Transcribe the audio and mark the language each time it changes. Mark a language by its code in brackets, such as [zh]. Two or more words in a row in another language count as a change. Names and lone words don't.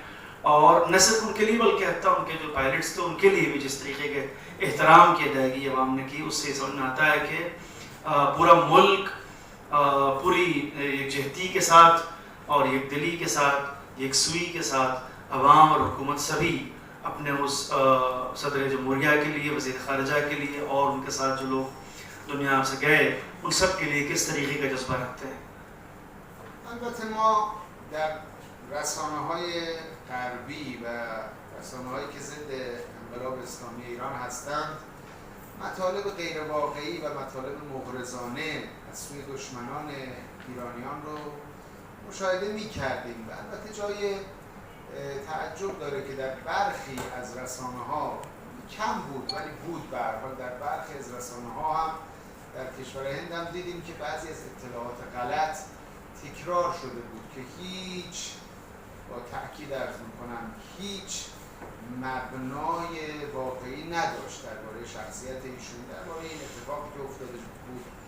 [hi] और न सिर्फ उनके लिए बल्कि हत्ता उनके जो पायलट्स थे उनके लिए भी जिस तरीके के एहतराम की अदायगी अवाम ने की, उससे समझ में आता है कि पूरा मुल्क पूरी यकजहती के साथ और यकदिली के साथ, यकसुई के साथ अवाम और हुकूमत सभी अपने उस सदर जमहूरिया के लिए, वज़ीर ख़ारिजा के लिए और उनके साथ जो लोग दुनिया से गए उन सब के लिए किस तरीके का जज्बा रखते हैं। [fa] البته ما در رسانه‌های غربی و رسانه‌هایی که ضد انقلاب اسلامی ایران هستند مطالب غیر واقعی و مطالب مغرضانه از سوی دشمنان ایرانیان رو مشاهده می‌کردیم و البته جای تعجب داره که در برخی از رسانه‌ها کم بود ولی بود، به هر حال در برخی از رسانه‌ها هم در کشور هند هم دیدیم که بعضی از اطلاعات غلط تکرار شده بود که هیچ، با تأکید عرض میکنم، هیچ مبنای واقعی نداشت درباره شخصیت ایشون، درباره این اتفاقی که افتاده بود